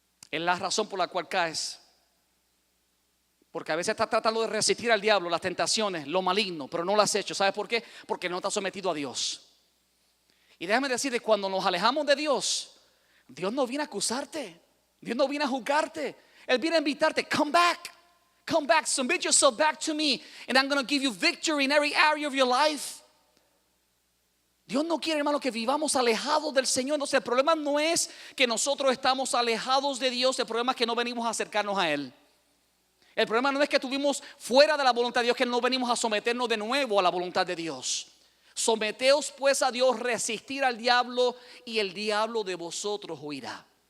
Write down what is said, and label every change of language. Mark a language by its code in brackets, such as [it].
[es] Es la razón por la cual caes. Porque a veces estás tratando de resistir al diablo, las tentaciones, lo maligno, pero no lo has hecho. ¿Sabes por qué? Porque no estás sometido a Dios. Y déjame decirte, cuando nos alejamos de Dios, Dios no viene a acusarte, Dios no viene a juzgarte. Él viene a invitarte, [en] come back, submit yourself back to me, and I'm going to give you victory in every area of your life. [es] Dios no quiere, hermano, que vivamos alejados del Señor. Entonces el problema no es que nosotros estamos alejados de Dios. El problema es que no venimos a acercarnos a Él. El problema no es que estuvimos fuera de la voluntad de Dios, que no venimos a someternos de nuevo a la voluntad de Dios. Someteos pues a Dios, resistir al diablo y el diablo de vosotros huirá.